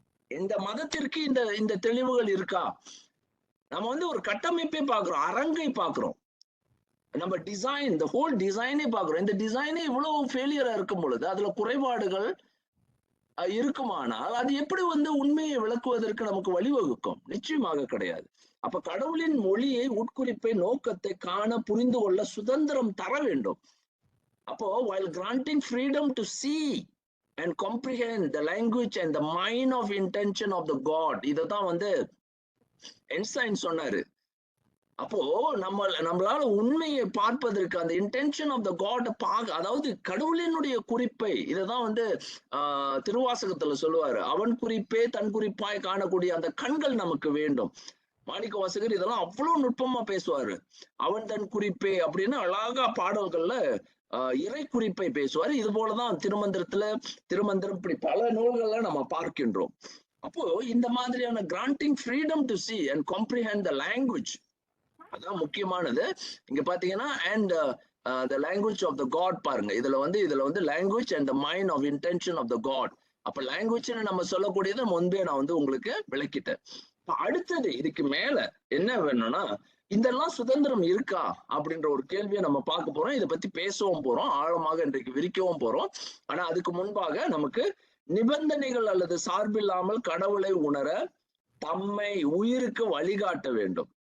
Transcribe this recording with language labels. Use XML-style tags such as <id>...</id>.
<ta>இந்த மதத்திற்கு இந்த இந்த தெளிவுகள் இருக்கா? நம்ம வந்து ஒரு கட்டமைப்பை பார்க்கிறோம், அரங்கை பார்க்கிறோம், நம்ம டிசைன், இந்த ஹோல் டிசைனே பார்க்கிறோம். இந்த டிசைனே இவ்வளவு ஃபெயிலியரா இருக்கும் பொழுது அதுல குறைபாடுகள் இருக்குமானால் அது எப்படி வந்து உண்மையை விளக்குவதற்கு நமக்கு வழிவகுக்கும்? நிச்சயமாக கிடையாது. அப்ப கடவுளின் மொழியை, உட்குறிப்பை, நோக்கத்தை காண, புரிந்து கொள்ள சுதந்திரம் தர வேண்டும்.</ta> <en>அப்போ while granting freedom to see and comprehend the language and the mind of intention of the God,</en> <ta>இததான் வந்து ஐன்ஸ்டைன் சொன்னாரு. அப்போ நம்மளால உண்மையை பார்ப்பதற்கு அந்த</ta> <en>intention of the God</en> <ta>அதாவது கடவுளினுடைய குறிப்பை, இததான் வந்து திருவாசகத்துல சொல்லுவாரு, அவன் குறிப்பே தன் குறிப்பாய் காணக்கூடிய அந்த கண்கள் நமக்கு வேண்டும். மாணிக்க வாசகர் இதெல்லாம் அவ்வளவு நுட்பமா பேசுவாரு. அவன் தன் குறிப்பே அப்படின்னு அழகா பாடல்கள்ல இறை குறிப்பை பேசுவாரு. இது போலதான் திருமந்திரம் இப்படி பல நூல்கள்ல நம்ம பார்க்கின்றோம். அப்போ இந்த மாதிரியான</ta> <en>granting freedom to see and comprehend the language,</en> <ta>அதான் முக்கியமானது. இங்க பாத்தீங்கன்னா</ta> <en>and the language of the God</en> <ta>பாருங்க. இதுல வந்து</ta> <en>language and the mind of intention of the God.</en> <ta>அப்ப லாங்குவேஜ்னு நம்ம சொல்லக்கூடியது முன்பே நான் வந்து உங்களுக்கு விளக்கிட்டேன். அடுத்தது இதுக்கு மேல என்ன வேணும்னா, இதெல்லாம் சுதந்திரம் இருக்கா அப்படின்ற ஒரு கேள்வியை நம்ம பார்க்க போறோம். இதை பத்தி பேசவும் போறோம், ஆழமாக இன்றைக்கு விரிக்கவும் போறோம். ஆனா அதுக்கு முன்பாக நமக்கு நிபந்தனைகள் அல்லது சார்பில்லாமல் கடவுளை உணர தம்மை உயிருக்கு வழிகாட்ட வேண்டும்.</ta>